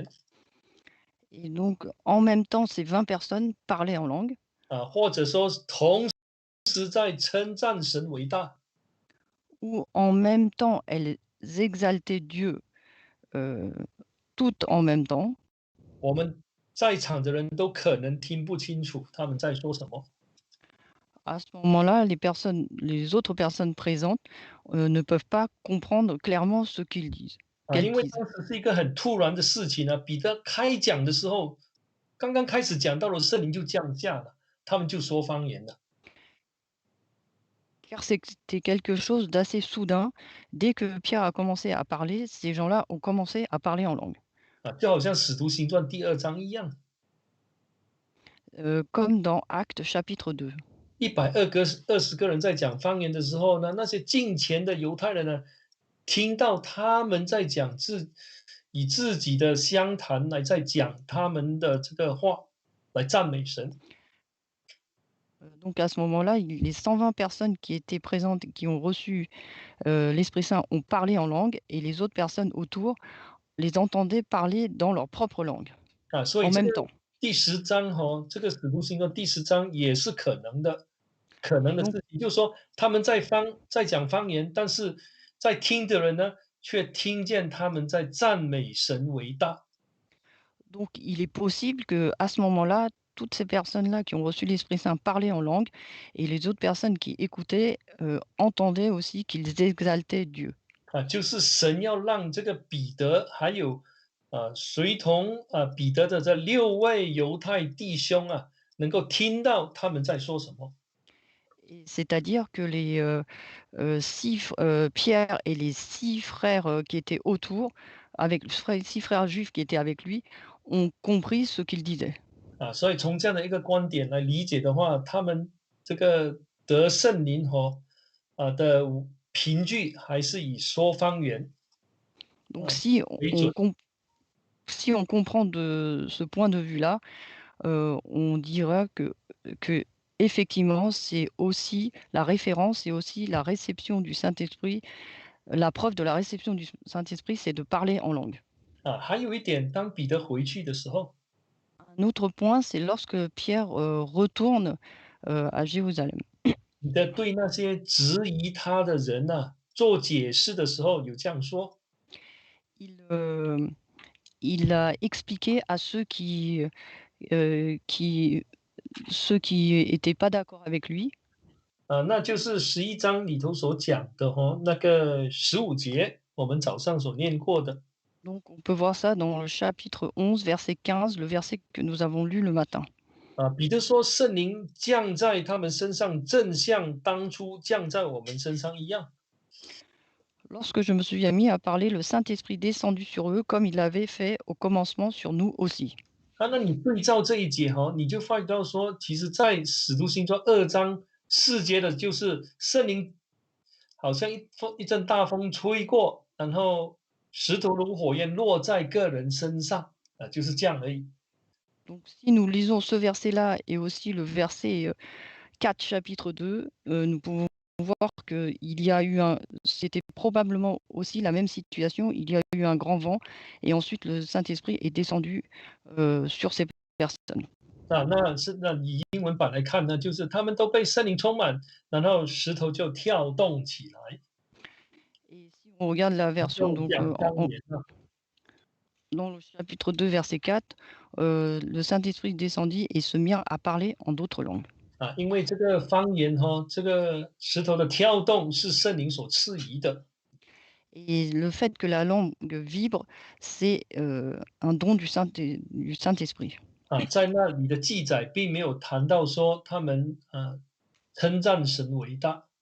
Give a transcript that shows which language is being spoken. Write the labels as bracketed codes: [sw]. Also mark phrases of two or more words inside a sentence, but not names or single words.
[fr] Et donc en même temps, ces 20 personnes parlaient en langue, [zh] 或者说是同时在称赞神为大 [fr] ou en même temps, elles exaltaient Dieu euh, toutes en même temps. [zh] 我们在场的人都可能听不清楚他们在说什么 [fr] À ce moment-là, les autres personnes présentes ne peuvent pas comprendre clairement ce qu'ils disent, qu'elles [zh] 因为 [fr] disent. [zh] 当时是一个很突然的事情彼得开讲的时候，刚刚开始讲到了圣灵就降下了，他们就说方言了。 [fr] Car c'était quelque chose d'assez soudain. Dès que Pierre a commencé à parler, ces gens-là ont commencé à parler en langue. [zh] 就好像使徒行传第2章一样， [fr] Comme dans Actes chapitre 2. [zh] 120个人在讲方言的时候呢，那些敬虔的犹太人呢，听到他们在讲以自己的相谈来在讲他们的这个话，来赞美神。 [fr] Donc à ce moment-là, les 120 personnes qui étaient présentes, qui ont reçu l'Esprit Saint, ont parlé en langue et les autres personnes autour les entendaient parler dans leur propre langue, [zh] 所以 [fr] en [zh] 这个 [fr] même temps. [zh] 第10章这个使徒行传第10章也是可能的 [fr] Donc [zh] 事情，就是说他们在讲方言，但是在听的人呢，却听见他们在赞美神为大。 [fr] Donc, il est possible que à ce moment-là, toutes ces personnes-là qui ont reçu l'Esprit Saint parlaient en langue et les autres personnes qui écoutaient entendaient aussi qu'ils exaltaient Dieu. [zh] 就是神要让这个彼得还有随同彼得的这6位犹太弟兄能够听到他们在说什么。 [fr] C'est-à-dire que les Pierre et les 6 frères qui étaient autour, avec 6 frères juifs qui étaient avec lui, ont compris ce qu'il disait. [zh] 所以从这样的一个观点来理解的话，他们这个得圣灵的凭据还是以说方言 [fr] Donc, si [zh] 为准。 [fr] si on comprend de ce point de vue-là, on dira que effectivement, c'est aussi la référence et aussi la réception du Saint-Esprit. La preuve de la réception du Saint-Esprit, c'est de parler en langue. [zh] 还有一点，当彼得回去的时候， [fr] Un autre point, c'est lorsque Pierre retourne à Jérusalem. [zh] 彼得对那些质疑他的人做解释的时候，有这样说： [fr] Il, euh, il a expliqué à qui ceux qui étaient pas d'accord avec lui. [zh] 那就是11章里头所讲的那个15节。我们早上所念过的。 [fr] Donc on peut voir ça dans le chapitre 11, verset 15, le verset que nous avons lu le matin. [zh] 彼得说圣灵降在他们身上，正像当初降在我们身上一样。 [fr] Lorsque je me suis mis à parler, le Saint-Esprit descendu sur eux comme il l'avait fait au commencement sur nous aussi. [zh] 那你对照这一节哈，你就发觉到说，其实在使徒行传2章4节的，就是圣灵好像一阵大风吹过，然后石头如火焰落在个人身上，就是这样而已。 [fr] Donc si nous lisons ce verset-là et aussi le verset 4, chapitre 2, nous pouvons voir qu'il y a eu c'était probablement aussi la même situation. Il y a eu un grand vent et ensuite le Saint-Esprit est descendu sur ces personnes. [zh] 那以英文版来看呢，就是他们都被圣灵充满，然后石头就跳动起来， [fr] Et si on regarde la version, [zh] 就 [fr] donc, [zh] 讲方言了。 [fr] dans le chapitre 2, verset 4, le Saint-Esprit descendit et se mirent à parler en d'autres langues. [zh] 因为这个方言哈，这个石头的跳动是圣灵所赐予的。 [fr] Et le fait que la langue vibre, c'est un don du Saint-Esprit. [zh] 在那里的记载并没有谈到说他们称赞神伟大。